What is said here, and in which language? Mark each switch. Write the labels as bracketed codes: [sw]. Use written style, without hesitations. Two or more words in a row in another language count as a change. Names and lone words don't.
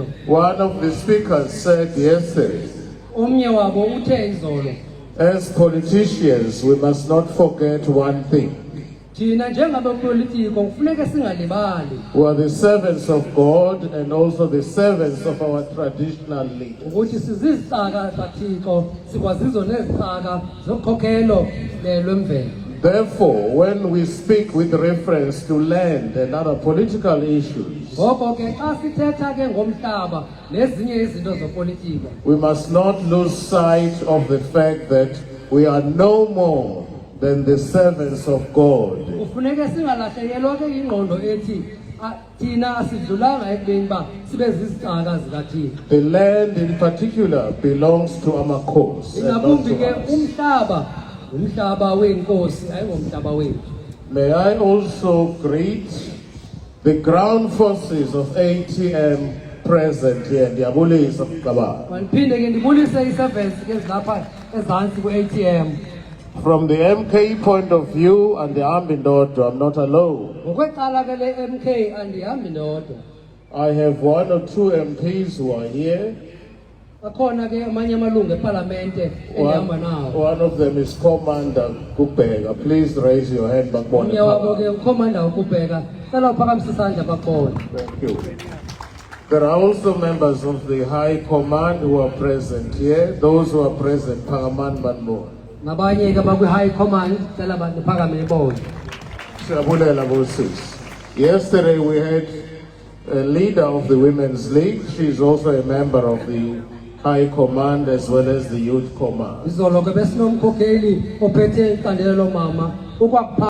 [en] One of the speakers said yesterday, [xh] Omnye wabo uthe izolo, [en] as politicians, we must not forget one thing. [xh] thina njengabepolitiko kufuneka singalibali [en] We are the servants of God and also the servants of our traditional leaders. [xh] ukuthi sizizicaka zaThixo sikwazizo nezicaka zokhokhelo lwemvelo. [en] Therefore, when we speak with reference to land and other political issues, [xh] Ngoko ke xa sithetha ke ngomhlaba nezinye izinto zopolitiko [en] we must not lose sight of the fact that we are no more than the servants of God. [xh] kufuneka singalahlekelwa ke ingqondo ethi thina asidlulanga ekubeni uba sibe zizicaka zikaThixo. [en] The land in particular belongs to Amakhosi and not Ingabumbi to [xh] ke [en] us. [xh] umhlaba umhlaba wenkosi ayingomhlaba wethu. [en] May I also greet the ground forces of ATM present here. [xh] Ndiyabulisa Mqabane. Mandiphinde ke ndibulise i-servants ke ezilapha ezantsi ku-ATM. [en] From the MK point of view and the Ambindodo, I'm not alone. [xh] Ngokwecala ke le-MK andihambi ndodwa. [en] I have 1 or 2 MPs who are here. [xh] Akhona ke amanye amalungu epalamente endihamba nawo. [en] One of them is Commander Kubega. Please raise your hand. [xh] Omnye wabo ke ukhomanda ukubheka cela uphakamise isandla bakubona. [en] Thank you. There are also members of the High Command who are present here. Those who are present, Pangaman Banbo. [xh] Nabanye ke bakwi- [en] high command [xh] cela niphakame ibone. Siyabulela bosisi. [en] Yesterday we had a leader of the Women's League. She is also a member of the High Command as well as the Youth Command. [xh] Izolo ke besinomkhokheli ophethe icandelo lomama